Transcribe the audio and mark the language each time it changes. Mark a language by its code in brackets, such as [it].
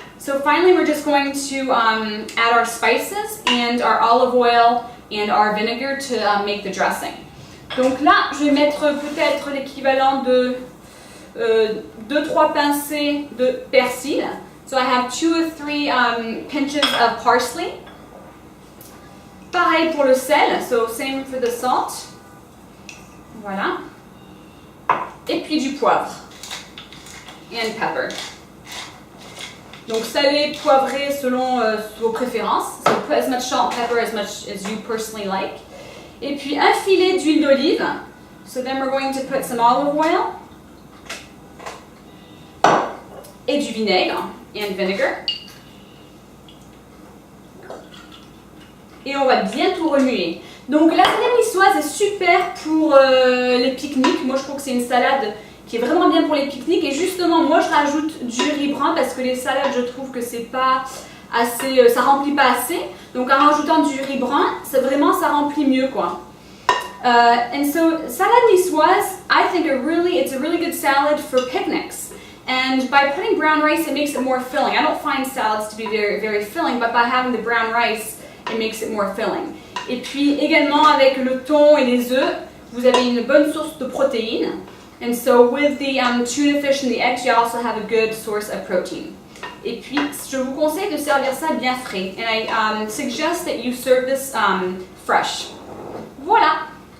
[en] So finally, we're just going to add our spices and our olive oil and our vinegar to make the dressing. [fr] Donc là, je vais mettre peut-être l'équivalent de 2-3 pincées de persil. [en] So I have 2 or 3 pinches of parsley. [fr] Pareil pour le sel, [en] so same for the salt. [fr] Voilà. Et puis du poivre. [en] And pepper. [fr] Donc salé, poivré selon vos préférences. [en] So put as much salt and pepper as much as you personally like. [fr] Et puis un filet d'huile d'olive. [en] So then we're going to put some olive oil. [fr] Et du vinaigre. [en] And vinegar. [fr] Et on va bien tout remuer. Donc la salade niçoise est super pour les pique-niques. Moi je trouve que c'est une salade qui est vraiment bien pour les pique-niques. Et justement moi je rajoute du riz brun parce que les salades je trouve que c'est pas assez, ça remplit pas assez. Donc en rajoutant du riz brun, ça remplit mieux quoi. [en] And so salade niçoise, I think it's a really good salad for picnics. And by putting brown rice, it makes it more filling. I don't find salads to be very, very filling, but by having the brown rice, it makes it more filling. [fr] Et puis également avec le thon et les œufs, vous avez une bonne source de protéines. [en] And so with the tuna fish and the eggs, you also have a good source of protein. [fr] Et puis je vous conseille de servir ça bien frais. [en] And I suggest that you serve this fresh. [fr] Voilà.